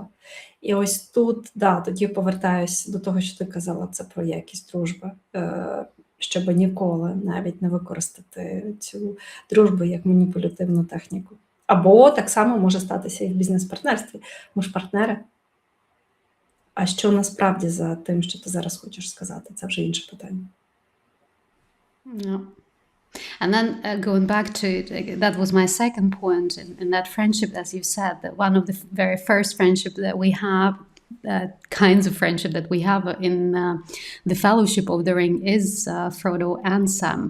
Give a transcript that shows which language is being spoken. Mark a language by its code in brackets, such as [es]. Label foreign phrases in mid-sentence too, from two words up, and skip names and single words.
[uk] І ось тут, да, тоді повертаюсь до того, що ти казала, це про якість дружби, щоб ніколи навіть не використати цю дружбу як маніпулятивну техніку. Або так само може статися і в бізнес-партнерстві. Ми ж партнери. А що насправді за тим, що ти зараз хочеш сказати? Це вже інше питання. [en] Yeah. And then going back to, that was my second point in that friendship, as you said, that one of the very first friendship that we have kinds of friendship that we have in the Fellowship of the Ring is Frodo and Sam.